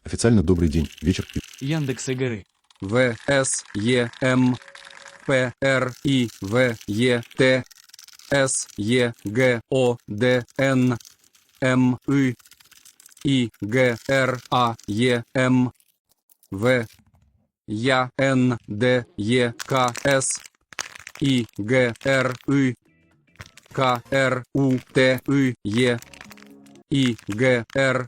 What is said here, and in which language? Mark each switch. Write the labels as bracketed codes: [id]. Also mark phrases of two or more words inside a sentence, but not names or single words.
[ru] Официально добрый день, вечер. Яндекс Игры. В, С, Е, М, П, Р, И, В, Е, Т, С, Е, Г, О, Д, Н, М, И, Г, Р, А, Е, М, В, Я, Н, Д, Е, К, С, И, Г, Р, К, Р, У, Т, Е, И, Г, Р,